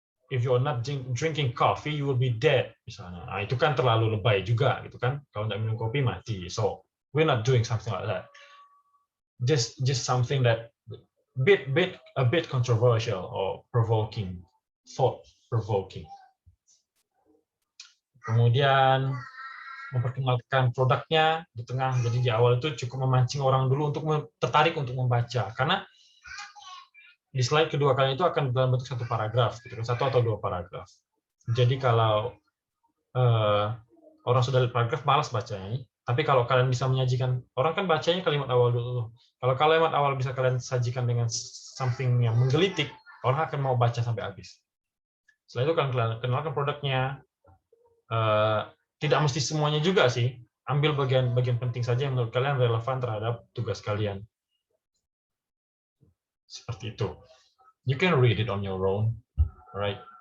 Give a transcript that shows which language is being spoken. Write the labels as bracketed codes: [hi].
[en] if you're not drinking coffee, you will be dead, [id] misalnya. Nah, itu kan terlalu lebay juga, gitu kan? Kalau nggak minum kopi mati. [en] So we're not doing something like that. Just something that a bit controversial or provoking, thought provoking. [id] Kemudian memperkenalkan produknya di tengah. Jadi di awal itu cukup memancing orang dulu untuk tertarik untuk membaca, karena di slide kedua kali itu akan dalam bentuk satu paragraf, gitu, satu atau dua paragraf. Jadi kalau orang sudah lihat paragraf, malas bacanya. Tapi kalau kalian bisa menyajikan, orang kan bacanya kalimat awal dulu. Kalau kalimat awal bisa kalian sajikan dengan something yang menggelitik, orang akan mau baca sampai habis. Setelah itu kalian kenalkan produknya. Tidak mesti semuanya juga sih. Ambil bagian penting saja yang menurut kalian relevan terhadap tugas kalian. Seperti itu. [en] You can read it on your own, right?